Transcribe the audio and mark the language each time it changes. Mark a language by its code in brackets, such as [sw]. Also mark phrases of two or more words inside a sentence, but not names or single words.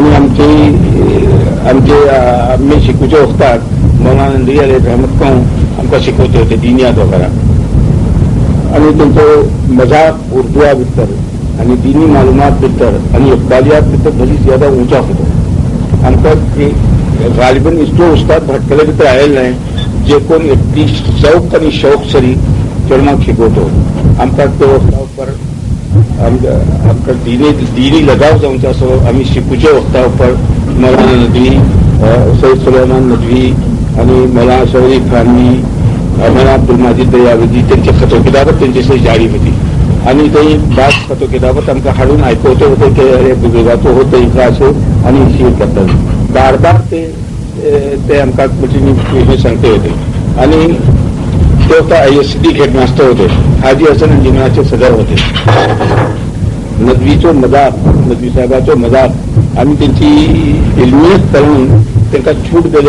[kok] आम्ही शिकूचे वखदार मौलाना नदवी अली रहमत आमकां शिकवते होते दिनियात वगैरे आणि त्यांचो मजाक उर्दुआ भितर आणि दिनी मालूमात भितर आणि इकबालियात भितर बरी ज्यादा ऊंचा होतो आमकां गालिबन इतलो उस्ताद भटकले भितर आयले नाही जे कोण इतली शौक आणि शौक सरी चेडमाक शिकवतो आमकां तो वखदा उपर आमकां दिनी लगाव जावंचो असो आमी शिकूचे वखदा उपर मौलाना नदवी सैयद सुलेमान नदवी आणि मौलाना शरीफ खानी मौलाना अब्दुल माजिद दयावदी त्यांची खतो किताबत त्यांची जारी होती आणि ते बाज खतो किताबत आमकां हाडून आयकवते होते की अरे बुजुर्गाचो हो तरीका असो आणि शीर करतात बार बार ते आमकां म्हणजे सांगते होते आणि ते होता ISCD हेडमास्टर होते हाजी हसन अंजुमनाचे सदर होते नदवीचो मजाक नदवी साहेबाचो मजाक आम्ही त्यांची इल्मियत करून त्यांना छूट दिले